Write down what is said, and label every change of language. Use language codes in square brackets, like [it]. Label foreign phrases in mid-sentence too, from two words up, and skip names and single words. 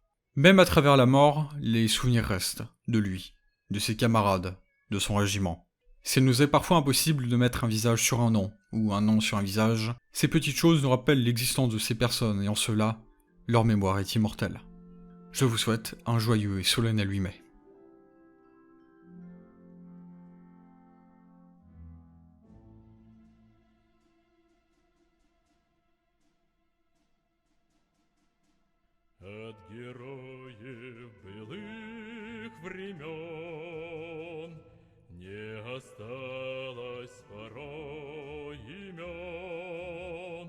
[fr] Même à travers la mort, les souvenirs restent, de lui, de ses camarades, de son régiment. S'il nous est parfois impossible de mettre un visage sur un nom, ou un nom sur un visage, ces petites choses nous rappellent l'existence de ces personnes et en cela, leur mémoire est immortelle. Je vous souhaite un joyeux et solennel 8 mai. [ru] От героев былых времен не осталось порой имен.